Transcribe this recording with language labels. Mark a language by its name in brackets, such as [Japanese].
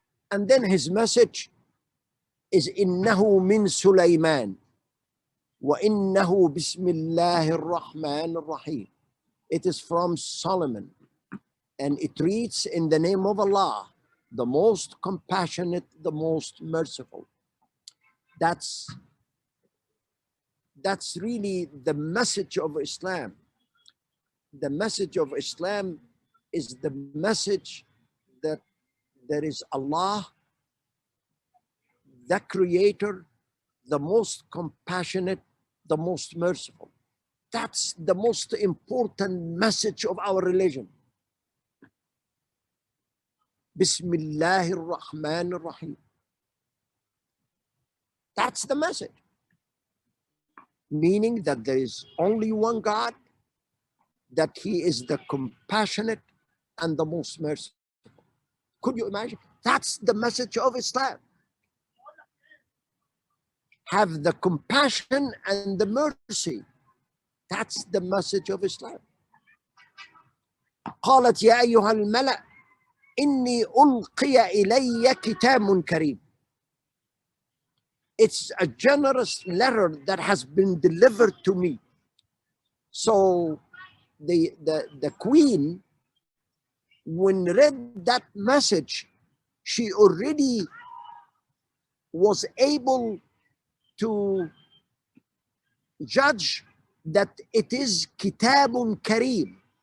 [English] And then his message is [Arabic] إنه من سليمان وإنه بسم الله الرحمن الرحيم. [English] It is from Solomon, and it reads, in the name of Allah, the most compassionate, the most merciful. That's that's really the message of Islam. The message of Islam is the message that there is Allah, the Creator, the most compassionate, the most merciful. That's the most important message of our religion. [Arabic] Bismillahir Rahmanir Rahim. [English] That's the message. Meaning that there is only one God, that He is the compassionate and the most merciful. Could you imagine? That's the message of Islam. Have the compassion and the mercy. That's the message of Islam. [Arabic] قالت يا أيها الملأ إني ألقي إلي كتاب كريم. [English] It's a generous letter that has been delivered to me. So the queen, when read that message, she already was able to judge that it is Kitabun Kareem.